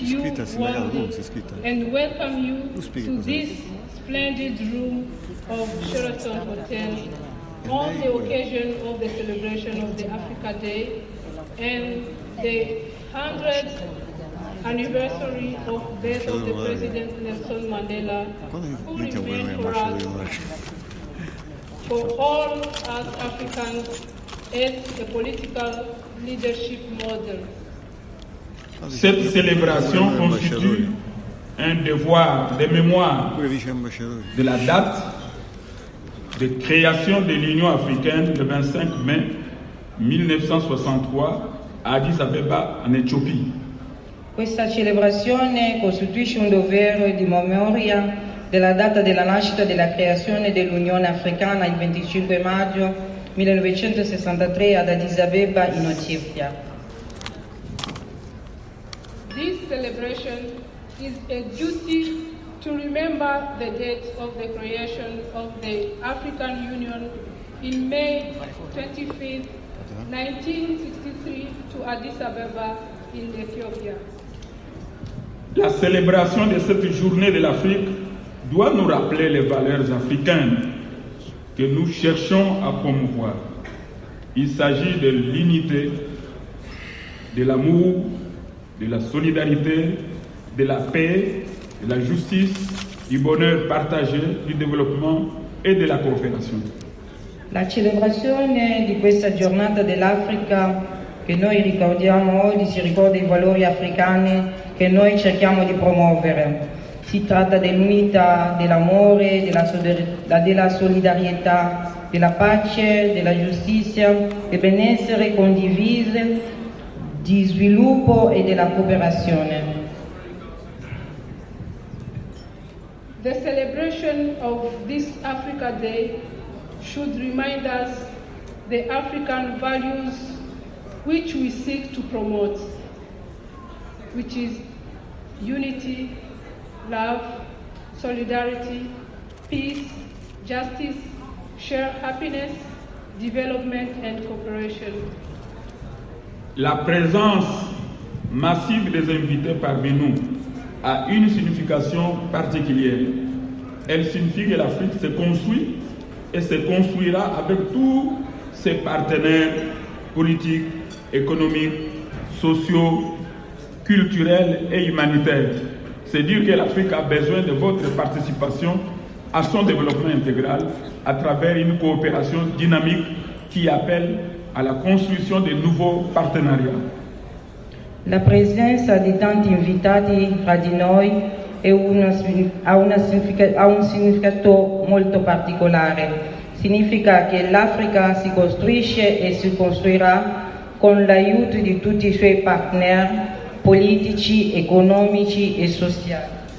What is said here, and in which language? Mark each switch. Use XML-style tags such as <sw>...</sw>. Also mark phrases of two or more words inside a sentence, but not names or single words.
<en>you warmly and welcome you to this splendid room of Sheraton Hotel on the occasion of the celebration of the Africa Day and the 100th anniversary of death of the President Nelson Mandela, who remained for us, for all us Africans, as a political leadership model.</en> <fr>Cette célébration constitue un devoir de mémoire de la date de création de l'Union africaine le 25 mai 1963 a Addis Abeba,</fr> <it>in Etiopia. Questa celebrazione costituisce un dovere di memoria della data della nascita della creazione dell'Unione Africana il 25 maggio 1963 ad Addis Abeba in Etiopia.</it> <en>This celebration is a duty to remember the date of the creation of the African Union in May 25, 1963 to Addis Abeba in Ethiopia.</en> <fr>La célébration de cette journée de l'Afrique doit nous rappeler les valeurs africaines que nous cherchons à promouvoir. Il s'agit de l'unité, de l'amour, de la solidarité, de la paix, de la justice, du bonheur partagé, du développement</fr> <it>e della cooperazione. La celebrazione di questa giornata dell'Africa che noi ricordiamo oggi si ricorda i valori africani che noi cerchiamo di promuovere. Si tratta dell'unità, dell'amore, della solidarietà, della pace, della giustizia, del benessere condivise, di sviluppo e della cooperazione.</it> <en>The celebration of this Africa Day should remind us the African values which we seek to promote, which is unity, love, solidarity, peace, justice, shared happiness, development and cooperation.</en> <fr>La présence massive des invités parmi nous a une signification particulière. Elle signifie que l'Afrique se construit et se construira avec tous ses partenaires politiques, économiques, sociaux, culturels et humanitaires. C'est dire que l'Afrique a besoin de votre participation à son développement intégral à travers une coopération dynamique qui appelle à la</fr> <it>costruzione di nuovi partenariati. La presenza di tanti invitati fra di noi ha un significato molto particolare. Significa che l'Africa si costruisce e si costruirà con l'aiuto di tutti i suoi partner politici, economici e sociali.</it>